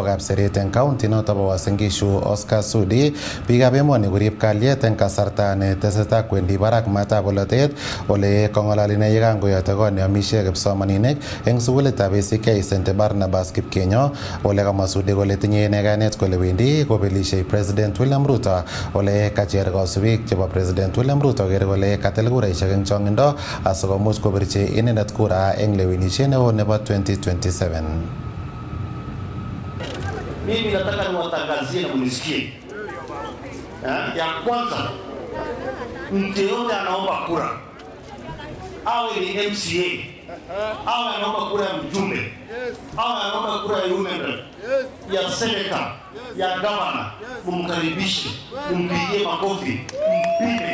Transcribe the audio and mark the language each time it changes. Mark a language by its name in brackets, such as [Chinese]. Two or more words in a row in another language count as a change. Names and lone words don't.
[Kalenjin] Kapseret en county noto bo Uasin Gishu Oscar Sudi biikab emoni korib kalyet en kasarta ne tesetai kwendi barak matab bolotet ole kong'ololi ine yekangoyote kot neamishe kipsomaninik eng sukulitab ACK St Barnabas Kipkenyo ole kamwa Sudi kole tinye ine kainet kole wendi kobelishe President William Ruto ole kacher kosubik chebo President William Ruto kere kole katil kuraishek eng chong'indo asikomuch kobirchi inendet kura eng lewenisiet neo nebo 2027. [Swahili] Mimi nataka niwatangazie na munisikie. Ya kwanza, mtu yote anaomba kura, awe ni MCA, awe anaomba kura ya mjumbe, awe anaomba kura ya [English] women rep, [Swahili] ya senator, ya governor, mumkaribishe, mumpigie makofi, mpime.